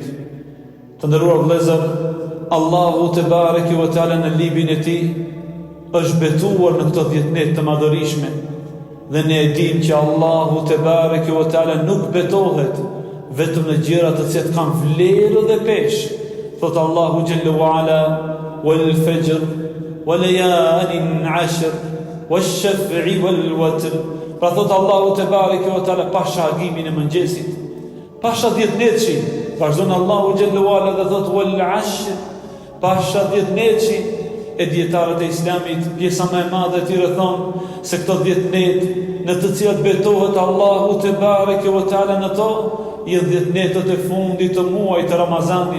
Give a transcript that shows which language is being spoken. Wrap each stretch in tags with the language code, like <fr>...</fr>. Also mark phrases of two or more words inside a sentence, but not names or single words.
<sq>Të nderuar vëllezër,</sq> <ar>الله تبارك وتعالى</ar> <sq>në librin e tij është betuar në këto 10 net të madhërishme, dhe ne e dimë që</sq> <ar>الله تبارك وتعالى</ar> <sq>nuk betohet vetëm në gjëra të cilat kanë vlerë dhe peshë.</sq> <ar>Thot الله جل وعلا والفجر وليال عشر والشفع والوتر.</ar> <sq>Pra thot</sq> <ar>الله تبارك وتعالى</ar> <sq>pasha agimin e mëngjesit, pasha 10 netëshin, vazhdon</sq> <ar>الله جل علا</ar> <sq>dhe thot wal-'ashr, pasha 10 netëshin. E dietarët e Islamit, pjesa më e madhe e tyre thonë se këto 10 net në të cilat betohet</sq> <ar>الله تبارك وتعالى</ar> <sq>në to, janë 10 netët e fundit të muajit të Ramazanit.</sq>